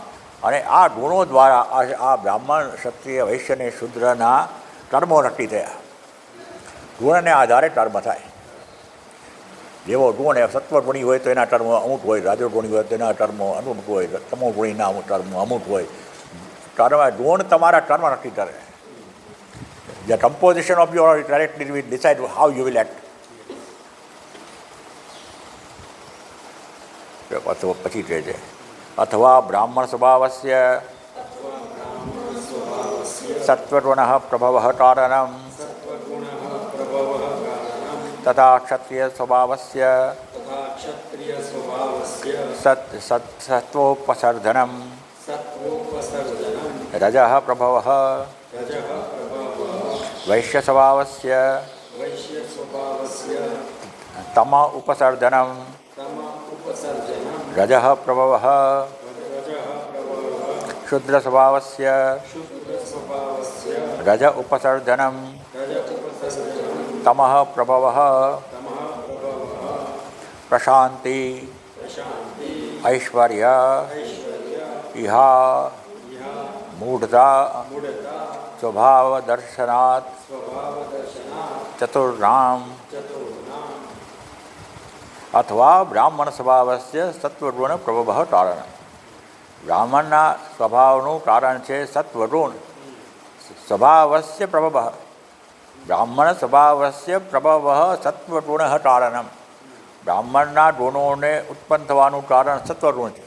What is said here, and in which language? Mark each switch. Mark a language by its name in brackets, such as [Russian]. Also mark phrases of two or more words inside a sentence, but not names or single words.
[Gujarati] અને આ ગુણો દ્વારા આ બ્રાહ્મણ, ક્ષત્રિય, વૈશ્ય અને શૂદ્રના કર્મો નક્કી થયા. ગુણને આધારે કર્મ થાય. જેવો ગુણ એ સત્વગુણી હોય તો એના કર્મ અમુક હોય, રાજોગુણી હોય તો એના કર્મ અમુક હોય, તમોગુણીના કર્મ અમુક હોય. ગુણ તમારા કર્મ નક્કી કરે. [English] The composition of your character will decide how you will act. [Gujarati] પછી કહે છે [Sanskrit] અથવા બ્રાહ્મણ સ્વભાવસ્ય સત્વગુણ પ્રભવ કારણમ તથા ક્ષત્રિય સ્વભાવસ્ય સત્વોપસર્જનમ रजः प्रभवः रजः प्रभवः वैश्यस्वभावस्य वैश्यस्वभावस्य तम उपसर्जनं तम उपसर्जनं रजः प्रभवः रजः प्रभवः शूद्रस्वभावस्य शुद्धस्वभावस्य रज उपसर्जनं रज उपसर्जनं तमः प्रभवः तमः प्रभवः प्रशान्ति प्रशान्ति ऐश्वर्य ऐश्वर्य इहा इहा मूढ़ता मूढता स्वभावदर्शनात् स्वभावदर्शनात् चतुर्णाम चतुर्णाम् अथवा ब्राह्मण સ્વભાવસ્ય સત્વગુણ પ્રભવ તારણ. [Gujarati] બ્રાહ્મણના સ્વભાવનું કારણ છે સત્વગુણ. [Sanskrit] સ્વભાવસ્ય પ્રભવ, બ્રાહ્મણ સ્વભાવસ્ય પ્રભવ સત્વગુણ તારણમ. [Gujarati] બ્રાહ્મણના ગુણોને ઉત્પન્ન થવાનું કારણ સત્વગુણ છે.